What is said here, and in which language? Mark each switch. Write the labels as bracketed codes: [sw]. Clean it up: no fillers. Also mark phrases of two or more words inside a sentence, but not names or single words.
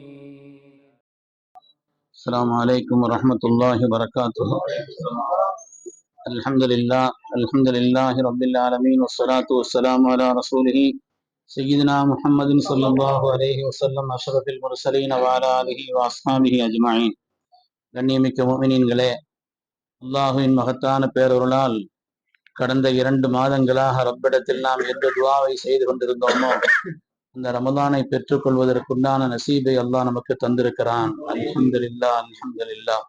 [ar] السلام عليكم ورحمة الله وبركاته. الحمد لله رب العالمين والصلاة والسلام على رسوله سيدنا محمد صلى الله عليه وسلم أشرف المرسلين وعلى آله وأصحابه أجمعين. [ta] கண்ணியமிக்க முஃமினீன்களே, அல்லாஹுவின் மகத்தான பேரருளால் கடந்த 2 மாதங்களாக ரப்பிடத்தில் நாம் எந்த துஆவை செய்து கொண்டிருந்தோமோ இந்த ரமலானை பெற்றுக் கொள்வதற்குண்டான நசீபை அல்லாஹ் நமக்கு தந்திருக்கிறான். [ar] الحمد لله، الحمد لله.